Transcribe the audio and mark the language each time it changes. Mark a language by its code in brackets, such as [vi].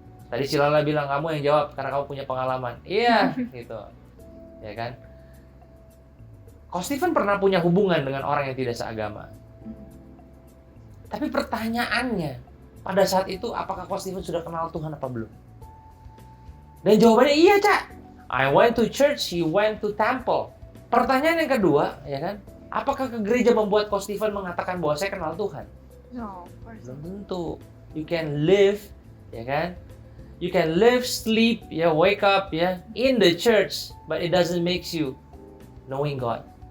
[id] Tadi Cilala bilang, kamu yang jawab karena kamu punya pengalaman. Iya, gitu. Ya kan? Coach Stephen pernah punya hubungan dengan orang yang tidak seagama. Tapi pertanyaannya, pada saat itu apakah Coach Stephen sudah kenal Tuhan apa belum? Dan jawabannya iya, Cak. [en] I went to church, he went to temple. [id] Pertanyaan yang kedua, ya kan? Apakah ke gereja membuat Coach Stephen mengatakan bahwa saya kenal Tuhan? [en] No, of course. [id] Belum tentu. You can live, ya kan? [en] You can live, sleep, ya, wake up, ya, in the church, but it doesn't make you knowing God.